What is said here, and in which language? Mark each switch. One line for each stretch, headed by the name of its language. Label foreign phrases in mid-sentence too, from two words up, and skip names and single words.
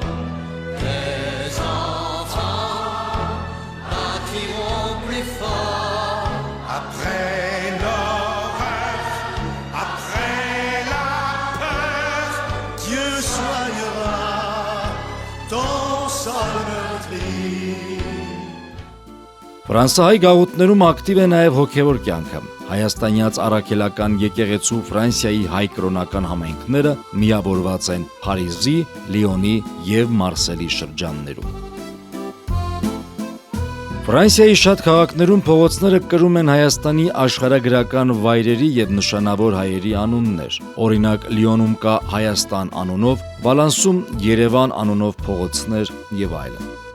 French: Les enfants battiront plus fort. Après l'horreur, après la peur, Dieu soignera ton sol meurtri.
Armenian: Ֆրանսիայի գաղութներում ակտիվ է նաև հոգևոր կյանքը։ Հայաստանյաց առաքելական եկեղեցու Ֆրանսիայի հայ կրոնական համայնքները միավորված են Փարիզի, Լիոնի և Մարսելի շրջաններում։ Ֆրանսիայի շատ քաղաքներում փողոցները կրում են Հայաստանի աշխարհագրական վայրերի և նշանավոր հայերի անուններ։ Օրինակ Լիոնում կա Հայաստան անունով, Վալանսում Երևան անունով փողոցներ և այլն։